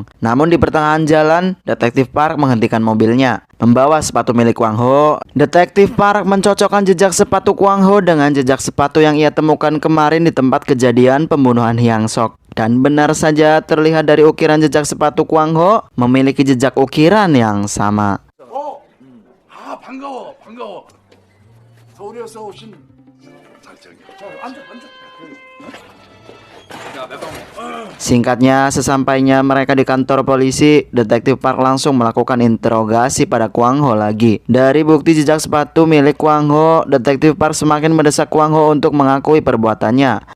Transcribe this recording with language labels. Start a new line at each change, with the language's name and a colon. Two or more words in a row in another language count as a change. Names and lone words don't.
Indonesian: Namun di pertengahan jalan, Detektif Park menghentikan mobilnya. Membawa sepatu milik Kwang Ho, Detektif Park mencocokkan jejak sepatu Kwang Ho dengan jejak sepatu yang ia temukan kemarin di tempat kejadian pembunuhan Hyang Sok. Dan benar saja terlihat dari ukiran jejak sepatu Kwang Ho memiliki jejak ukiran yang sama.
Korean: 반가워. 서울에서 오신 앉아.
Indonesian: Singkatnya, sesampainya mereka di kantor polisi, Detektif Park langsung melakukan interogasi pada Kwang Ho lagi. Dari bukti jejak sepatu milik Kwang Ho, Detektif Park semakin mendesak Kwang Ho untuk mengakui perbuatannya.